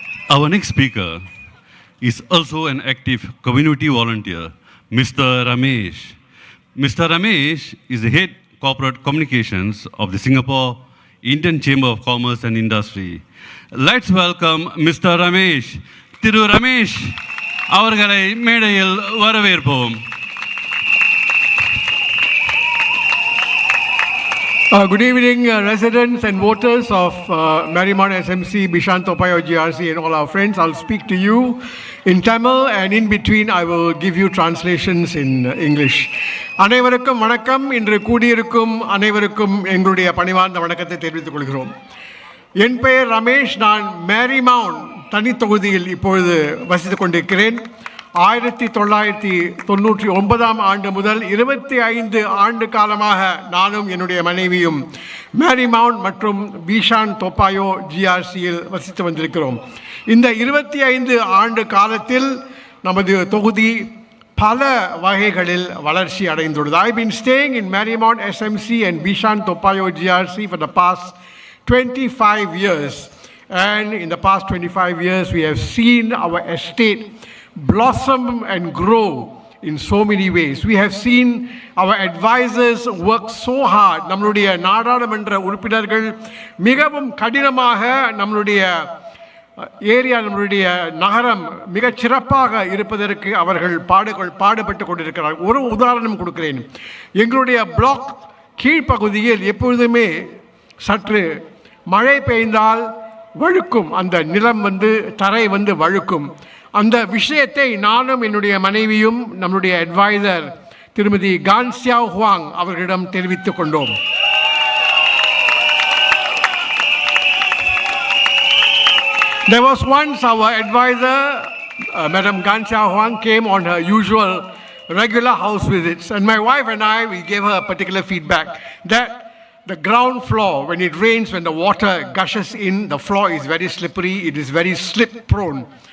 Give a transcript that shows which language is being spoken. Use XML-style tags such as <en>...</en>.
<en>Our next speaker is also an active community volunteer, Mr. Ramesh. Mr. Ramesh is the head corporate communications of the Singapore Indian Chamber of Commerce and Industry. Let's welcome Mr. Ramesh.</en> <ta>Thiru Ramesh அவர்களை மேடையில் வரவேற்போம்.</ta> <en>Good evening, residents and voters of Marymount SMC, Bishan-Toa Payoh GRC, and all our friends. I'll speak to you in Tamil, and in between I will give you translations in English.</en> <ta>அனைவருக்கும் வணக்கம். இன்று கூடியிருக்கும் அனைவருக்கும் எங்களுடைய பணிவார்ந்த வணக்கத்தை தெரிவித்துக் கொள்கிறோம். என் பெயர் ரமேஷ். நான் மேரிமவுண்ட் தனித்தொகுதியில் இப்பொழுது வசித்துக் கொண்டிருக்கிறேன். 1999 ஆண்டு முதல் 25 ஆண்டு காலமாக நானும் என்னுடைய மனைவியும் மேரிமவுண்ட் மற்றும் பீஷான்-தோா பாயோh GRCயில் வசித்து வந்திருக்கிறோம். இந்த 25 ஆண்டு காலத்தில் நமது தொகுதி பல வகைகளில் வளர்ச்சி அடைந்துள்ளது.</ta> <en>I've been staying in Marymount SMC and Bishan-Toa Payoh GRC for the past 25 years, And in the past 25 years, we have seen our estate blossom and grow in so many ways. We have seen our advisors work so hard.</en> <ta>நம்மளுடைய நாடாளுமன்ற உறுப்பினர்கள் மிகவும் கடினமாக நம்மளுடைய area, நம்மளுடைய நகரம் மிகச் சிறப்பாக இருப்பதற்கு அவர்கள் பாடுபட்டு கொண்டிருக்கிறார்கள். ஒரு உதாரணம் கொடுக்கிறேன். எங்களுடைய பிளாக் கீழ்ப்பகுதியில் எப்பொழுதுமே சற்று மழை பெய்ந்தால் வழுக்கும், அந்த நிலம் தரை வழுக்கும். அந்த விஷயத்தை நானும் என்னுடைய மனைவியும் நம்முடைய அட்வைசர் திருமதி கான் சியாவ் ஹுவாங் அவர்களிடம் தெரிவித்துக் கொண்டோம்.</ta> <en>There was once our advisor, Madam Gan Siow Huang, came on her usual regular house visits, and my wife and I, we gave her a particular feedback that the ground floor, when it rains, when the water gushes in, the floor is very slippery, it is very slip prone.</en>